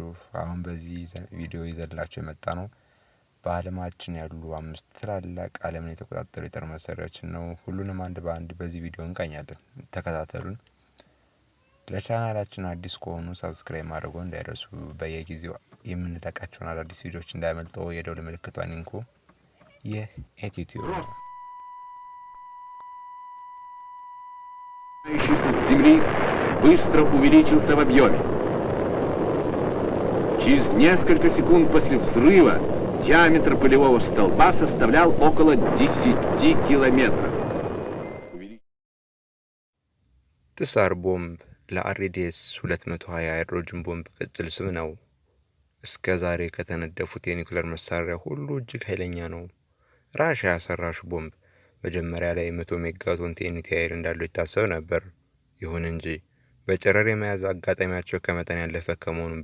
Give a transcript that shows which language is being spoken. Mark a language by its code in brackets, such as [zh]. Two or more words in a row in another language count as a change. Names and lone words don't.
[am] አሁን በዚህ ቪዲዮ ይዘንላችሁ የመጣነው በዓለማችን ያሉ 5 ትላልቅ ዓለምን የተቆጣጠሩ የጦር መሳሪያዎችን ነው። ሁሉንም አንድ በአንድ በዚህ ቪዲዮ እንቃኛለን። ተከታተሉን። ለቻናላችን አዲስ ከሆኑ ሰብስክራይብ ማድረግዎን እንዳይረሱ። በየጊዜው የምንለቃቸውን አዳዲስ ቪዲዮዎች እንዳያመልጠው የደወል ምልክቷን ይንኩ። ይህ ኤቲቲዩብ ነው። [ru] с земли быстро увеличился в объеме. Через несколько секунд после взрыва диаметр пылевого столба составлял около 10 километров. [am] ትሳር ቦምብ ለአርዲኤስ 220 ሃይድሮጅን ቦምብ ቅጽል ስም ነው። እስከ ዛሬ ከተነደፉት የኒውክሌር መሳሪያ ሁሉ እጅግ ኃይለኛ ነው። ራሽያ ሰራሽ ቦምብ መጀመሪያ ላይ 100 ሜጋቶን ቲኤንቲ ኃይል እንዳለው ይታሰብ ነበር። ይሁን እንጂ በጨረር የመያዝ አጋጣሚያቸው ከመጠን ያለፈ ከመሆኑም